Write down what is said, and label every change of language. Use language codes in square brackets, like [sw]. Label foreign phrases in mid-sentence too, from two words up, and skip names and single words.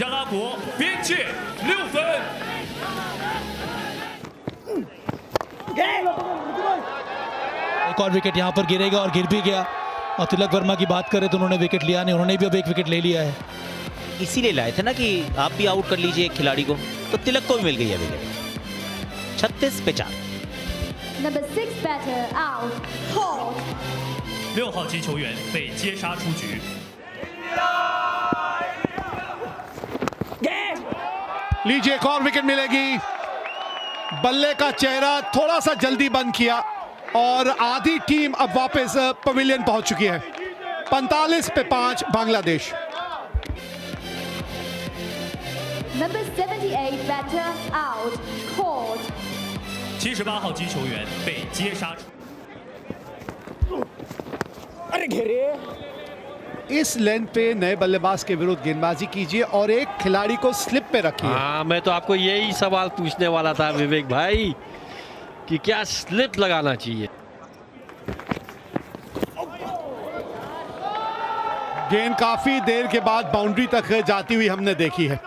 [hi] एक और विकेट यहां पर गिरेगा और गिर भी गया। और तिलक वर्मा की बात करें तो उन्होंने विकेट लिया नहीं, उन्होंने भी अब एक विकेट ले लिया है। इसीलिए लाए थे ना कि आप भी आउट कर लीजिए एक खिलाड़ी को, तो तिलक को भी मिल गई है विकेट। 36 पे 4। [en] Number 6 batter out. Hold. [zh] 6 号击球员被接杀出局。 [hi] लीजिए, एक और विकेट मिलेगी। बल्ले का चेहरा थोड़ा सा जल्दी बंद किया और आधी टीम अब वापस पवेलियन पहुंच चुकी है। 45 पे 5 बांग्लादेश। [en] Number 78 batter out. Caught. [zh] 78 号击球员被接杀出。 [hi] इस लेंथ पे नए बल्लेबाज के विरुद्ध गेंदबाजी कीजिए और एक खिलाड़ी को स्लिप पे रखिए। हाँ, मैं तो आपको यही सवाल पूछने वाला था विवेक भाई कि क्या स्लिप लगाना चाहिए। गेंद काफी देर के बाद बाउंड्री तक जाती हुई हमने देखी है।